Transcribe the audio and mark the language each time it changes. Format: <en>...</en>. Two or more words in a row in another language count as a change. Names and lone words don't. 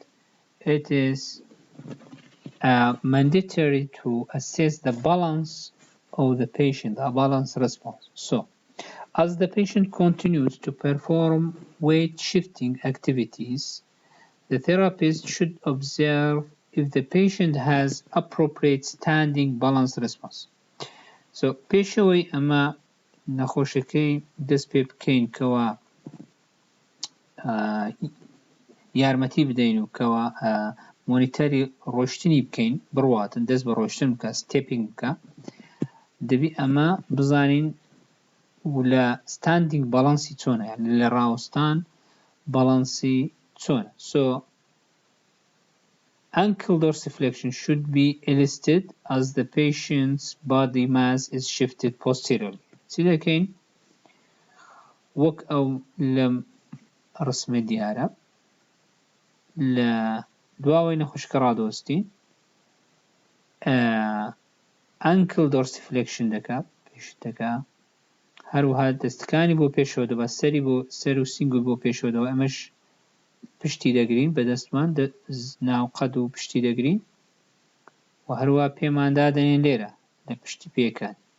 <en>It is mandatory to assess the balance of the patient, a balance response. So, as the patient continues to perform weight shifting activities, the therapist should observe if the patient has appropriate standing balance response. So,</en> <ckb>پێشەوەی ئەمە نەخۆشەکەی دەست پێ بکەین کەوە یارمەتی بدەین و کەوە مۆنیتەری ڕۆشتنی بکەین، بڕواتن دەست بە ڕۆشتن بکە، ستێپینگ بکە، دەبی ئەمە بزانین لە ستاندینگ باڵانسی چۆنە، یعنی لە ڕاوەستان باڵانسی چۆنە.</ckb> <en>So ankle dorsiflexion should be elicited as the patient's body mass is shifted posteriorly.</en> <ckb>چی دەکەین؟ وەک ئەو لەم ڕسمە دیارە لە دواوەی نەخۆشکە ڕادۆستین،</ckb> <en>ankle dorsiflexion</en> <ckb>دەکات، پێشت دەکا، هەروەها دەستەکانی بۆ پێشەوە دەبا، سەری بۆ سەر و سینگل بۆ پێشەوە دەبا، ئەمەش پشتی دەگرین بە دەستمان، ناو قەد و پشتی دەگرین و هەروە پێمان دادەنێن لێرە لە پشتی پێکان.</ckb>